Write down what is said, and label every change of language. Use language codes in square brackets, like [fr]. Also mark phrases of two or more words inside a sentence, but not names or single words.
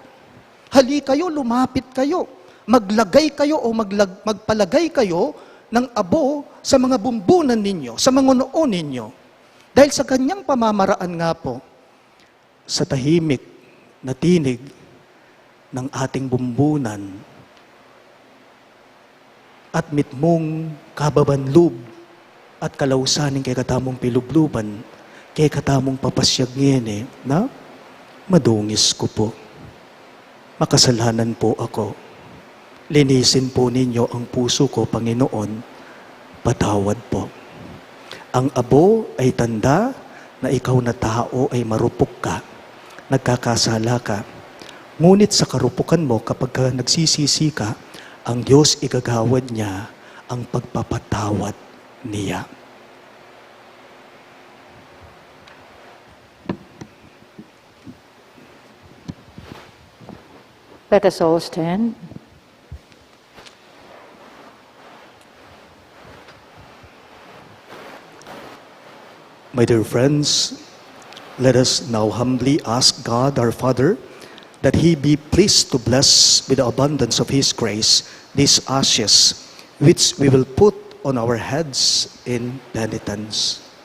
[tl] Hali kayo, lumapit kayo. Maglagay kayo o magpalagay kayo ng abo sa mga bumbunan ninyo, sa mga noo ninyo. Dahil sa kanyang pamamaraan nga po, sa tahimik na tinig ng ating bumbunan [pam] at mitmong kababanlub at kalausanin kay katamong pilubluban, kay katamong papasyag ngene, [tl] na madungis ko po. Makasalanan po ako. Linisin po ninyo ang puso ko, Panginoon. Patawad po. Ang abo ay tanda na ikaw na tao ay marupok ka, nagkakasala ka. Ngunit sa karupukan mo, kapag nagsisisi ka, ang Diyos igagawad niya ang pagpapatawad niya. [en] Let us all stand. My dear friends, let us now humbly ask God our Father that He be pleased to bless with the abundance of His grace these ashes which we will put on our heads in penitence.